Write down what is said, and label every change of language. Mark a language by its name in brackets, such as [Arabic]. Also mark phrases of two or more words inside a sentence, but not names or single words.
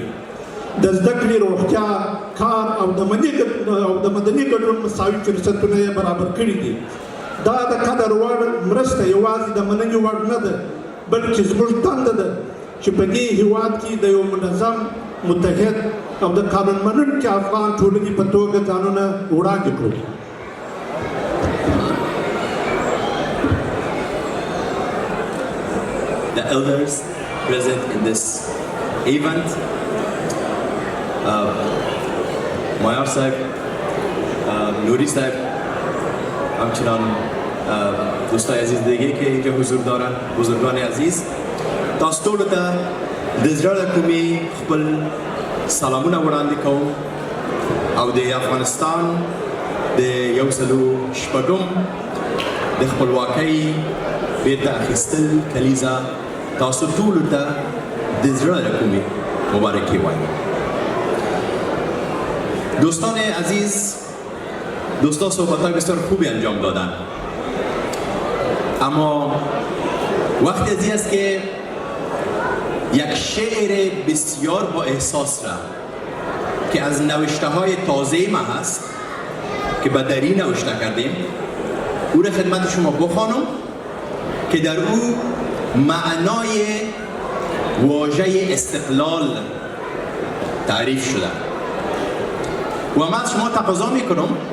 [Pashto] د زده کړې، روغتیا، کار او د مدني ګډون مساوي فرصتونه یې برابر کړي دي. دا د قدر وړ مرسته یوازې د مننې وړ نه ده، بلکې زموږ دنده ده چې په دې هېواد کې د یو منظم، متحد او د قانون منونکي افغان ټولنې په توګه ځانونه وړاندې کړو. [English] The elders present in this event, Mayar Sahib, Nouri Sahib, [Persian] همچنان دوستای عزیز دیگه که اینجا حضور دارن، بزرگان عزیز، [Pashto] تاسو ټولو ته د زړه له کومې خپل سلامونه وړاندې کوم او د افغانستان د 106 د خپلواکۍ بیرته اخیستل کلیزه تاسو ټولو ته د زړه له کومې مبارکي وایم. [Persian] دوستان عزیز، دوستا صحبت‌های بسیار خوبی انجام دادن، اما وقتی ازی است که یک شعر بسیار با احساس را که از نوشته های تازه ما هست که بدری نوشته کردیم او را خدمت شما بخوانم که در او معنای واژه استقلال تعریف شده و من از شما تقاضا میکنم